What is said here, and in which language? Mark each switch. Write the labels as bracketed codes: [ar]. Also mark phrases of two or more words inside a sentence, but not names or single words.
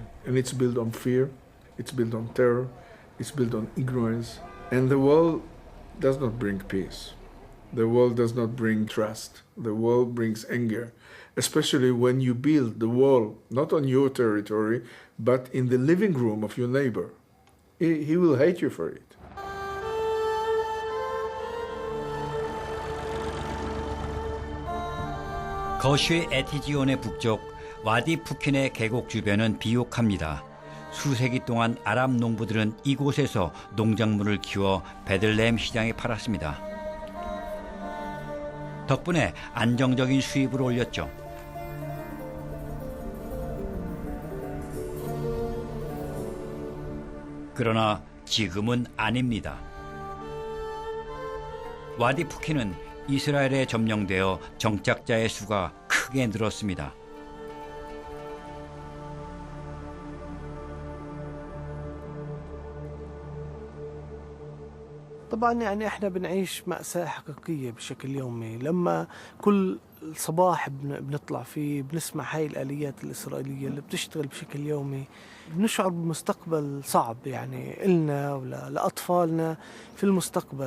[en] And it's built on fear, it's built on terror, it's built on ignorance. And the wall does not bring peace. The wall does not bring trust. The wall brings anger, especially when you build the wall not on your territory, but in the living room of your neighbor. He will hate you for it. [ko] 거쉬 에티지온의 북쪽 와디 푸킨의 계곡 주변은 비옥합니다. 수세기 동안 아랍 농부들은 이곳에서 농작물을 키워 베들레헴 시장에 팔았습니다. 덕분에 안정적인 수입을 올렸죠. 그러나 지금은 아닙니다. 와디 푸킨은 이스라엘에 점령되어 정착자의 수가 크게 늘었습니다. [ar] طبعا يعني احنا بنعيش مأساة حقيقية بشكل يومي. لما كل صباح بنطلع فيه بنسمع هاي الآليات الإسرائيلية اللي بتشتغل بشكل يومي، بنشعر بمستقبل صعب يعني إلنا ولا لأطفالنا في المستقبل.